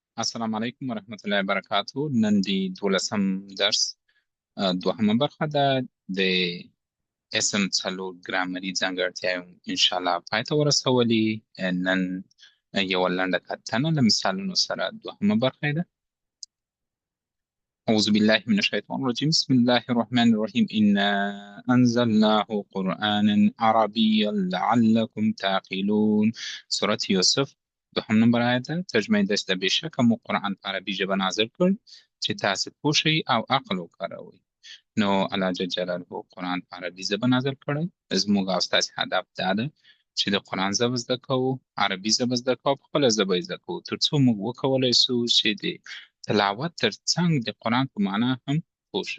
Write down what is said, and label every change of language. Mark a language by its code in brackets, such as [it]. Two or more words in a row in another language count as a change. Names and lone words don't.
[ar] السلام علیکم ورحمت الله وبرکاتو. [ps] نن دی 12 درس دوهمه برخه ده د اسم څلور ګرامري ځانګړتیاوې [ar] ان شاء الله [ps] پای ته ورسولي. نن یو لنډه کتنه له مثالونو سره دوهمه برخه ده. [ar] أعوذ بالله من الشيطان الرجيم. بسم الله الرحمن الرحيم. إنا أنزلناه قرآنا عربيا لعلكم تعقلون. [ps] سورة يوسف دوهم نمبر آیت ده. ترجمه داشته بشکه مو قرآن په عربي ژبه نازل کړ چې تاسو پوه شئ او عقل وکاروئ. نو الله جل جلاله قرآن په عربي ژبه نازل کړی. زموږ او ستاسې هدف دا ده چې د قرآن ژبه زده کوو، عربي ژبه زده کوو، په خپله ژبه یې زده کوو، تر څو موږ وکولی سو چې د تلاوت ترڅنګ د قرآن په معنا هم پوه شو.